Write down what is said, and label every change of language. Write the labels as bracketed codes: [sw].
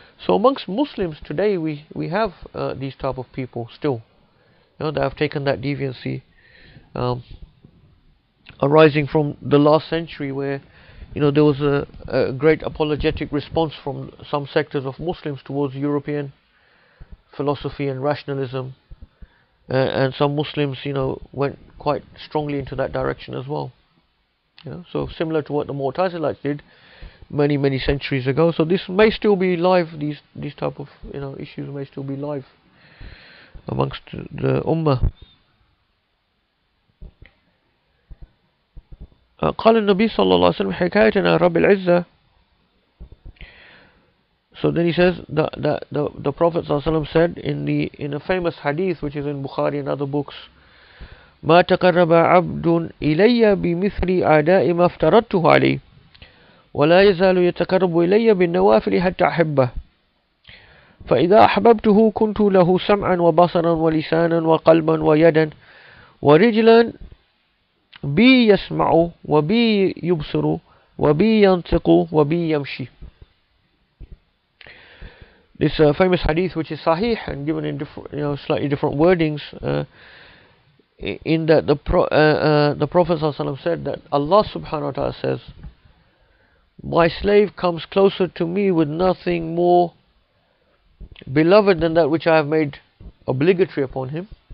[en] So amongst Muslims today, we have these type of people still, that have taken that deviancy, arising from the last century, where there was a great apologetic response from some sectors of Muslims towards European philosophy and rationalism, and some Muslims went quite strongly into that direction as well. So similar to what the Mu'tazilites did many centuries ago. So this may still be live. These type of issues may still be live amongst the ummah. [ar] قال النبي صلى الله عليه وسلم حكاية عن رب العزة. [en] So then he says that the Prophet صلى الله عليه وسلم said in a famous hadith which is in Bukhari and other books, [ar] ما تقرب عبد إلي بمثل أداء ما افترضته عليه ولا يزال يتقرب إلي بالنوافل حتى أحبه فإذا أحببته كنت له سمعا وبصرا ولسانا وقلبا ويدا ورجلا بي يسمع وبي يبصر وبي ينطق وبي يمشي. [en] This famous hadith, which is sahih and given in different, slightly different wordings, in that the Prophet ﷺ said that Allah subhanahu wa ta'ala says, my slave comes closer to me with nothing more beloved than that which I have made obligatory upon him,